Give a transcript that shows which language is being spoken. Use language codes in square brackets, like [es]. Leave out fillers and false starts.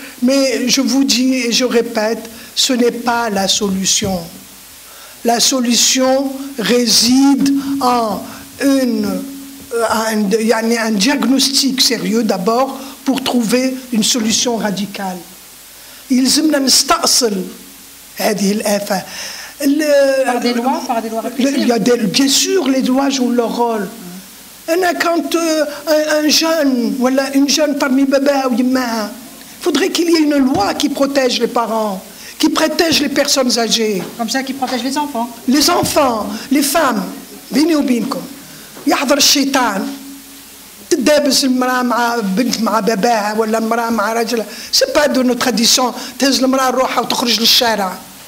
[fr] Mais je vous dis et je répète, ce n'est pas la solution. La solution réside en un diagnostic sérieux d'abord pour trouver une solution radicale. [ar] يلزمنا نستأصل هذه الآفة. [fr] Par des lois répressives. Bien sûr, les lois jouent leur rôle. Quand un jeune, voilà, une jeune parmi [ar] baba ou yimma, [fr] il faudrait qu'il y ait une loi qui protège les parents, qui protège les personnes âgées. Comme ça, qui protège les enfants. Les enfants, les femmes. [ar] بيني وبينكم يحضر الشيطان تدابس المرأة مع بنت مع باباها ولا المرأة مع راجلها. [fr] C'est pas de notre tradition [ar] تهز المرأة روحها وتخرج للشارع.